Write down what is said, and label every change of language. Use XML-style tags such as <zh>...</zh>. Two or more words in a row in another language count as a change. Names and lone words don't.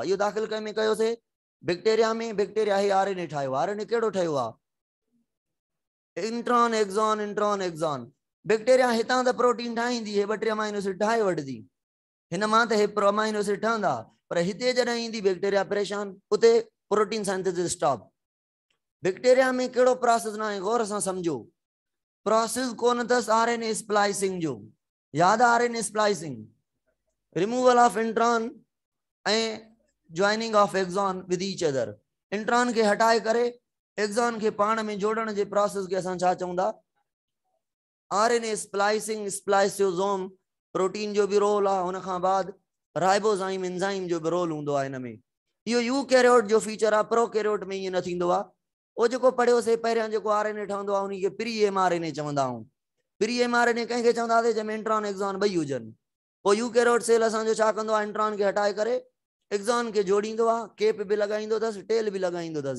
<sd>इहो दाख़िल कंहिंमें कयोसीं? बैक्टीरिया में। बैक्टीरिया ही आरएनए ठाहियो। आरएनए केड़ो ठहियो आहे?</sd> <en>intron exon intron exon.</en> <sd>बैक्टीरिया हितां त प्रोटीन ठाहींदी, हे 2-3</sd> <en>amino acid</en> <sd>ठाहे वठंदी, हिन मां त हे</sd> <en>amino acid</en> <sd>ठहंदा। पर हिते जॾहिं ईंदी बैक्टीरिया परेशान, उते</sd> <en>protein synthesis stop.</en> <sd>बैक्टीरिया में केड़ो प्रोसेस ना है? गौर सां समझो। प्रोसेस कोन अथसि</sd> <en>RNA splicing</en> <sd>जो। याद आहे</sd> <en>RNA splicing? Removal of intron and joining of exon with each other.</en> <sd>इंट्रॉन के हटाए करे एक्सॉन के पाण में जोड़न जे प्रोसेस के असां छा चऊंदा?</sd> <en>RNA splicing. spliceosome protein</en> <sd>जो भी रोल आहे। उन खां बाद</sd> <en>ribozyme enzyme</en> <sd>जो भी रोल हूंदो आहे हिन में। इहो यूकैरियोट जो फीचर आहे, प्रोकैरियोट में ईअं न थींदो आहे। ओ जेको पढ़ियोसीं पहिरियां जेको आरएनए ठहंदो आहे उन खे</sd> <en>pre mRNA</en> <sd>चवंदा आहियूं।</sd> <en>pre mRNA</en> <sd>कंहिंखे चवंदासीं? जंहिंमें इंट्रॉन एक्सॉन ॿई हुजनि। पोइ</sd> <en>eukaryote cell</en> <sd>असांजो छा कंदो आहे? इंट्रॉन खे हटाए करे एक्सॉन के जोड़ींदो आहे, केप भी लगाईंदो अथसि, टेल भी लगाईंदो अथसि।</sd>